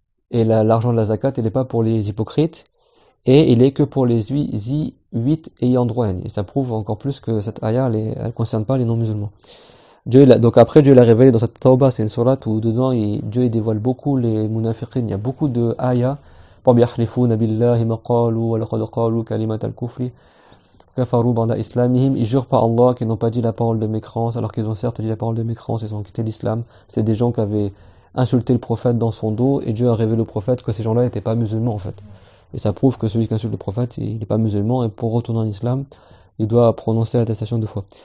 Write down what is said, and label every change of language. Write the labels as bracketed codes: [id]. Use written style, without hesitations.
[fr] Et l'argent de la zakat, il n'est pas pour les hypocrites, et il est que pour les 8 ayants droit. Et ça prouve encore plus que cette ayah, elle concerne pas les non-musulmans. Donc après, Dieu l'a révélé dans cette Tawbah, c'est une sourate où dedans, Dieu il dévoile beaucoup les munafiqin. Il y a beaucoup de ayahs. [ar] يحلفون بالله ما قالوا ولقد قالوا كلمة الكفر كفروا بعد إسلامهم. [fr] Ils jurent par Allah qu'ils n'ont pas dit la parole de mécrance, alors qu'ils ont certes dit la parole de mécrance, ils ont quitté l'islam. C'est des gens qui avaient insulté le prophète dans son dos, et Dieu a révélé au prophète que ces gens-là n'étaient pas musulmans en fait. Et ça prouve que celui qui insulte le prophète, il n'est pas musulman, et pour retourner en islam, il doit prononcer l'attestation 2 fois.